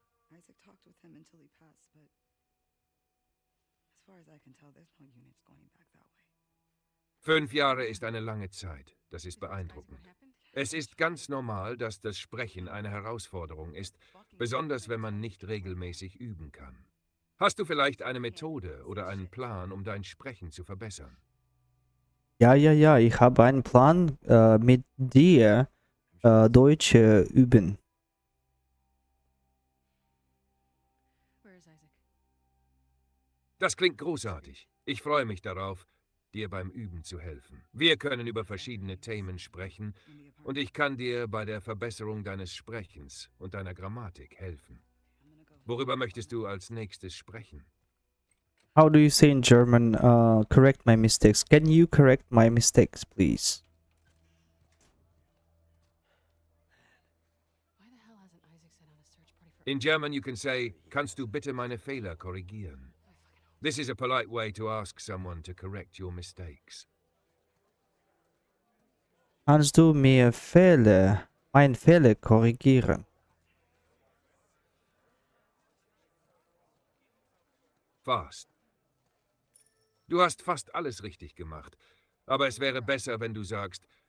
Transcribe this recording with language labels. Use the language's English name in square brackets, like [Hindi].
[English] Isaac talked with him until he passed, but as far as I can tell, there's no units going back that way. [German] 5 Jahre ist eine lange Zeit. Das ist [English] Guys, [German] beeindruckend. [English] what happened? [German] Es ist ganz normal, dass das Sprechen eine Herausforderung ist, besonders wenn man nicht regelmäßig üben kann. Hast du vielleicht eine Methode oder einen Plan, um dein Sprechen zu verbessern? Ja, ich habe einen Plan, mit dir Deutsch üben. [English] Where is Isaac? [German] Das klingt großartig. Ich freue mich darauf, dir beim Üben zu helfen. Wir können über verschiedene Themen sprechen und ich kann dir bei der Verbesserung deines Sprechens und deiner Grammatik helfen. Worüber möchtest du als nächstes sprechen? [English] How do you say in German, correct my mistakes? Can you correct my mistakes, please? Why the hell hasn't Isaac sent out a search party for In German you can say, [German] kannst du bitte meine Fehler korrigieren? [English] This is a polite way to ask someone to correct your mistakes. [German] Kannst du mir mein Fehler korrigieren? Fast. Du hast fast alles richtig gemacht, aber es wäre besser, wenn du sagst,